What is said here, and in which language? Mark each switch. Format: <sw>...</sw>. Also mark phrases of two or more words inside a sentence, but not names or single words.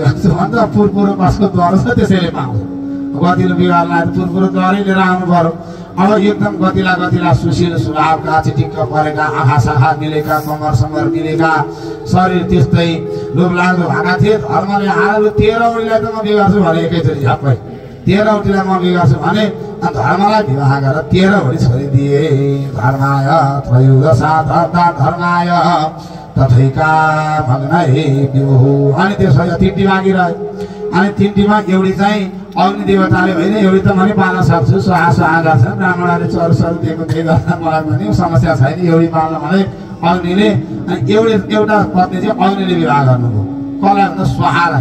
<ne>पुरपुरो कसको द्वार छ त्यसैले पाउँछ गतिलो विवाहलाई पुरपुरो द्वारै लिएर आउनु पर्यो अब एकदम गतिला सुशील स्वभावका, चिटिक्क परेका, आँखा साखा मिलेका, कमर समर मिलेका, शरीर त्यस्तै लोभलाग्दो भएका थिए। धर्मले आएर 13 औँलीलाई त म बिगार्छु भने एकैचोटि झप्पै 13 औँलीलाई म बिगार्छु भने धर्मलाई विवाह गरेर 13 औँली छोरी दिए।</ne> <sa>धर्माय त्रयोदशा धर्माय तथैका भग्नहे विभुः।</sa> <ne>अनि त्यसपछि 3टी बाँकी रह्यो। अनि 3टीमा एउटी चाहिँ अग्नि देवताले होइन एउटी त मैले पाल्न सक्छु, सुहा गर्छ, ब्राह्मणहरूले चरु दिएको त्यही गर्दा मलाई पनि समस्या छैन, एउटी पाल्न भने अग्निले। अनि एउटा पत्नी चाहिँ अग्निले विवाह गर्नुभयो। कसलाई भन्दा स्वाहालाई।</ne>